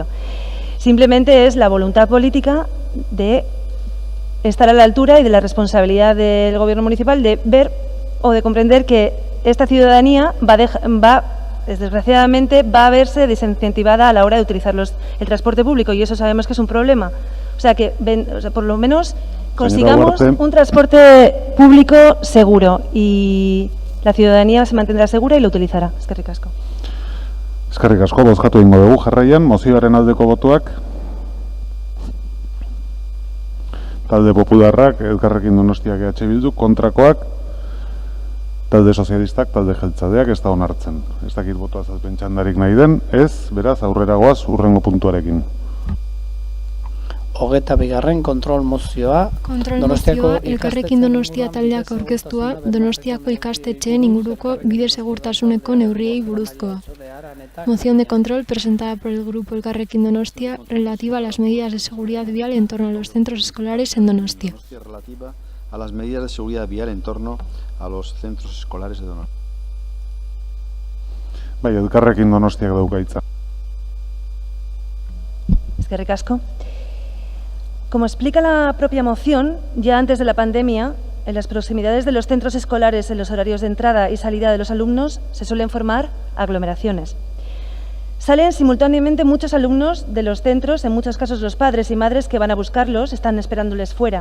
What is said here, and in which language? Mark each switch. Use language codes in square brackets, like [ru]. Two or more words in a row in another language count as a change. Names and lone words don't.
[es] Simplemente es la voluntad política de estar a la altura y de la responsabilidad del gobierno municipal de ver o de comprender que esta ciudadanía desgraciadamente va a verse desincentivada a la hora de utilizar el transporte público, y eso sabemos que es un problema. O sea, que por lo menos consigamos un transporte público seguro y la ciudadanía se mantendrá segura y lo utilizará. [eu] Eskerrik asko. Eskerrik asko, bozkatu egingo dugu jarraian, mozioaren aldeko botoak. talde popularrak, Elkarrekin Donostiak EH Bildu, kontrakoak, talde sozialistak, talde jeltzadeak ez da onartzen. Ez dakit boto azalpen txandarik nahi den, ez, beraz, aurrera goaz urrengo puntuarekin. 22. kontrol mozioa. Kontrol mozioa Elkarrekin Donostia taldeak aurkeztua Donostiako ikastetxeen inguruko bide segurtasuneko neurriei buruzkoa. [es] Moción de control presentada por el grupo Elkarrekin Donostia relativa a las medidas de seguridad vial en torno a los centros escolares en Donostia. Relativa a las medidas de seguridad vial en torno a los centros escolares de Donostia. [eu] Bai, Elkarrekin Donostiak dauka hitza. Eskerrik asko. [es] Como explica la propia moción, ya antes de la pandemia, en las proximidades de los centros escolares, en los horarios de entrada y salida de los alumnos, se suelen formar aglomeraciones. Salen simultáneamente muchos alumnos de los centros, en muchos casos los padres y madres que van a buscarlos, están esperándoles fuera.